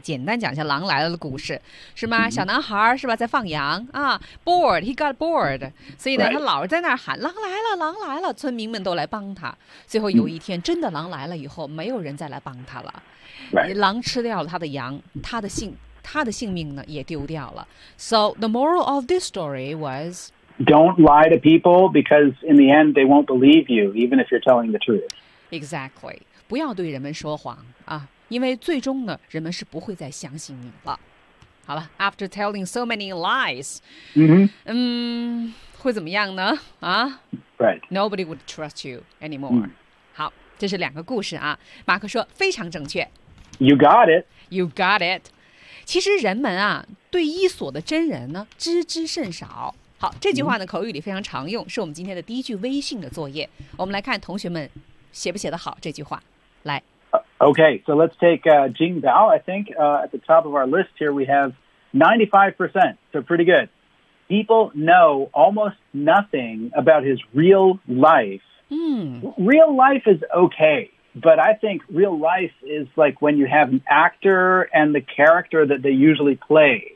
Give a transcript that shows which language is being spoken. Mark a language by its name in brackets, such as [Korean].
[Chinese] 简单讲一下狼来了的故事是吗、mm-hmm. 小男孩是吧在放羊啊 [English] bored, he got bored. [Chinese] 所以呢、 [English] right. [Chinese] 他老是在那儿喊狼来了狼来了村民们都来帮他。最后有一天、mm-hmm. 真的狼来了以后没有人再来帮他了。 [English] Right. [Chinese] 狼吃掉了他的羊他的性他的性命呢也丢掉了。 [English] So the moral of this story was Don't lie to people because in the end they won't believe you even if you're telling the truth. Exactly. [Chinese] 不要对人们说谎啊，因为最终呢人们是不会再相信你了。好了 ， [English] After telling so many lies, [Chinese] 会怎么样呢？啊 [English] ，Right. Nobody would trust you anymore.、Mm. [Chinese] 好，这是两个故事啊。马克说非常正确。 [English] You got it. [Chinese] 其实人们啊对伊索的真人呢知之甚少好这句话呢、嗯、口语里非常常用是我们今天的第一句微信的作业我们来看同学们写不写得好这句话来、 [English] Okay, so let's take Jing Bao I think at the top of our list here we have 95% so pretty good people know almost nothing about his real life、real life is okayBut I think real life is like when you have an actor and the character that they usually play.、